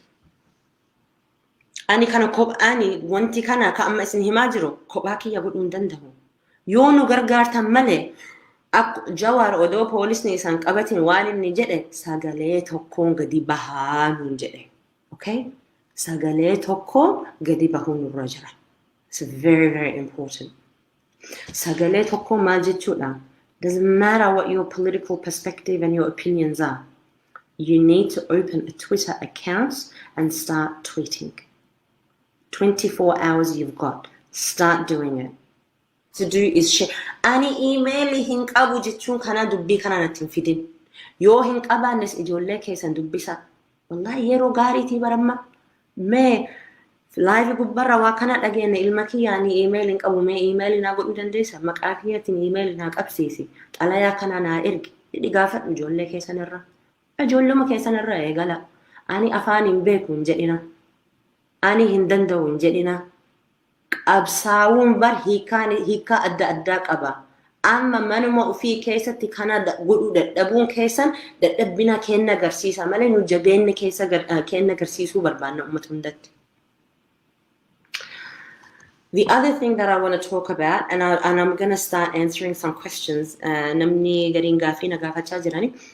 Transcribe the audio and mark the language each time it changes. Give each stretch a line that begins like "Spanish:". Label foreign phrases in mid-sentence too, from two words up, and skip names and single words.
Oromo: Ani kana kophaani wanti kana ka amma isin himaa jiru kophaa kiyya godhuu hin danda'u. Yoo nu gargaartan malee Jawaar odoo poolisni isaan qabatin waan inni jedhe sagalee tokkoon gadi bahaa nuun jedhe. Okay? Sagalee tokko gadi bahuu nurra jira.
English: It's very, very important.
Oromo: Sagalee tokko maal jechuudha?
English: Doesn't matter what your political perspective and your opinions are. You need to open a Twitter account and start tweeting. 24 hours you've got. Start doing it. To do is share.
Oromo: Ani email hin qabu jechuun kana dubbii kana natti hin fidin. Yoo hin qabaannes ijoollee keessan dubbisa. Wallahi yeroo gaariitii baramma. Mee live gubbarra waa kana dhageenne ilma kiyyaanii email hin qabu mee email naa godhuu dandeessa. Maqaa kiyyaatiin email naa qabsiisi. Xalayaa kana naa ergi. Dhidhi gaafadhu ijoollee keessanirra. Ijoolluma keessanirra eegala. Ani afaan hin beeku hin jedhina. Ani hin danda'u hin jedhina. Qabsaa'uun bar hiikaa adda addaa qaba. Amma manuma ofii keessatti kana godhuu dadhabuun keessan dadhabbina kenna agarsiisa malee nu jabeenya keessa kenna agarsiisuu barbaanna uummata hundatti.
English: The other thing that I want to talk about, and I'm going to start answering some questions.
Oromo: Namni gariin gaafii na gaafachaa jirani.